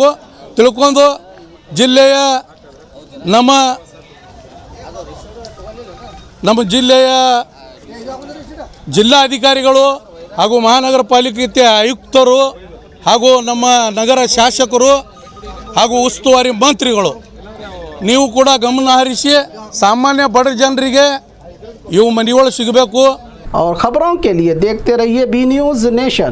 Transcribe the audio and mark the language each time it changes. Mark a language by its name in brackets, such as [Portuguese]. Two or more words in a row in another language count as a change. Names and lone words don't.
[Kannada] ತಿಳ್ಕೊಂಡು ಜಿಲ್ಲೆಯ ನಮ್ಮ ಜಿಲ್ಲೆಯ ಜಿಲ್ಲಾಧಿಕಾರಿಗಳು ಹಾಗೂ ಮಹಾನಗರ ಪಾಲಿಕೆ ಆಯುಕ್ತರು ಹಾಗೂ ನಮ್ಮ ನಗರ ಶಾಸಕರು ಹಾಗೂ ಉಸ್ತುವಾರಿ ಮಂತ್ರಿಗಳು ನೀವು ಕೂಡ ಗಮನ ಹರಿಸಿ ಸಾಮಾನ್ಯ ಬಡ ಜನರಿಗೆ ಇವು ಮನೆಗಳು ಸಿಗಬೇಕು. [Hindi] और खबरों के लिए देखते रहिए बी न्यूज़ नेशन।